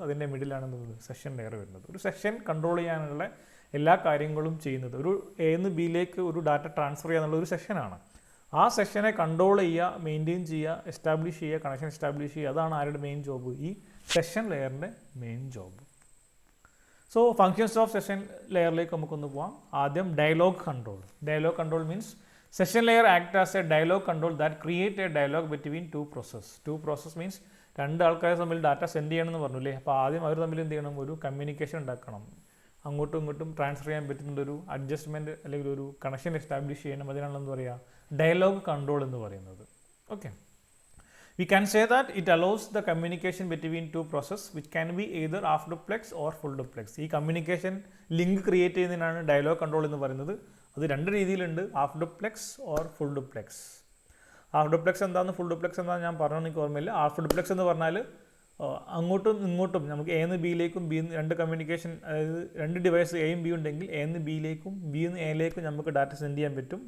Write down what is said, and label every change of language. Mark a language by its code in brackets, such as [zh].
[ml] അതിൻ്റെ മിഡിലാണ് session layer വരുന്നത്. ഒരു സെഷൻ കൺട്രോൾ ചെയ്യാനുള്ള എല്ലാ കാര്യങ്ങളും ചെയ്യുന്നത്, ഒരു എന്ന് ബിയിലേക്ക് ഒരു ഡാറ്റ ട്രാൻസ്ഫർ ചെയ്യുക എന്നുള്ള ഒരു സെഷനാണ്. ആ സെഷനെ കൺട്രോൾ ചെയ്യുക, മെയിൻറ്റെയിൻ ചെയ്യുക, എസ്റ്റാബ്ലിഷ് ചെയ്യുക, കണക്ഷൻ എസ്റ്റാബ്ലിഷ് ചെയ്യുക. അതാണ് ആരുടെ മെയിൻ ജോബ്, ഈ session ലെയറിൻ്റെ main job. So functions of session ലെയറിലേക്ക് നമുക്കൊന്ന് പോകാം. ആദ്യം dialogue control. [en] dialogue control means session layer act as a dialogue control that create a dialogue between two process means [ml] രണ്ട് ആൾക്കാരെ തമ്മിൽ ഡാറ്റ സെൻഡ് ചെയ്യണമെന്ന് പറഞ്ഞില്ലേ. അപ്പോൾ ആദ്യം അവർ തമ്മിൽ എന്ത് ചെയ്യണം, ഒരു കമ്മ്യൂണിക്കേഷൻ ഉണ്ടാക്കണം, അങ്ങോട്ടും ഇങ്ങോട്ടും ട്രാൻസ്ഫർ ചെയ്യാൻ പറ്റുന്ന ഒരു അഡ്ജസ്റ്റ്മെൻറ്റ് അല്ലെങ്കിൽ ഒരു കണക്ഷൻ എസ്റ്റാബ്ലിഷ് ചെയ്യണം. അതിനാണ് എന്ത് പറയുക, ഡയലോഗ് കൺട്രോൾ എന്ന് പറയുന്നത്. [en] Okay, we can say that it allows the communication between two processes which can be either half duplex or full duplex. [ml] ഈ കമ്മ്യൂണിക്കേഷൻ ലിങ്ക് ക്രിയേറ്റ് ചെയ്യുന്നതിനാണ് ഡയലോഗ് കൺട്രോൾ എന്ന് പറയുന്നത്. അത് രണ്ട് രീതിയിലുണ്ട്, half duplex or full duplex. Half duplex എന്താണെന്ന് full duplex എന്താണെന്ന് ഞാൻ പറഞ്ഞു, എനിക്ക് ഓർമ്മയില്ല. ഹാഫ് ഡുപ്ലെക്സ് എന്ന് പറഞ്ഞാൽ അങ്ങോട്ടും ഇങ്ങോട്ടും നമുക്ക് എ നിന്ന് ബിയിലേക്കും രണ്ട് കമ്മ്യൂണിക്കേഷൻ, അതായത് രണ്ട് ഡിവൈസ് എയും ബി ഉണ്ടെങ്കിൽ എ നിന്ന് ബിയിലേക്കും ബി നിന്ന് എയിലേക്കും നമുക്ക് ഡാറ്റ സെൻഡ് ചെയ്യാൻ പറ്റും.